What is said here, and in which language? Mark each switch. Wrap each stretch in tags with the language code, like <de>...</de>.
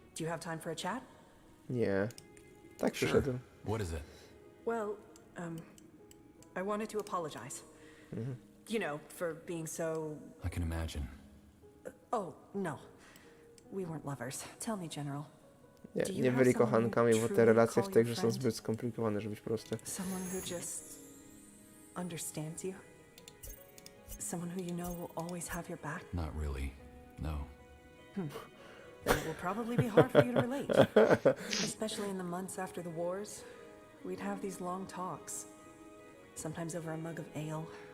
<en>Do you have time for a chat?</en> <pl>Nie. Tak przyszedłem.</pl> <en>What is it? Well, I wanted to apologize. You know, for being so... I can imagine. Oh, no. We weren't lovers. Tell me, General.</en> <pl>Nie byli kochankami, bo te relacje w tej grze są zbyt skomplikowane, żeby być proste.</pl> <en>Someone who just understands you? Someone who you know will always have your back? Not really. No. Then it will probably be hard for you to relate. Especially in the months after the wars. We'd have these long talks. Sometimes over a mug of ale.</en>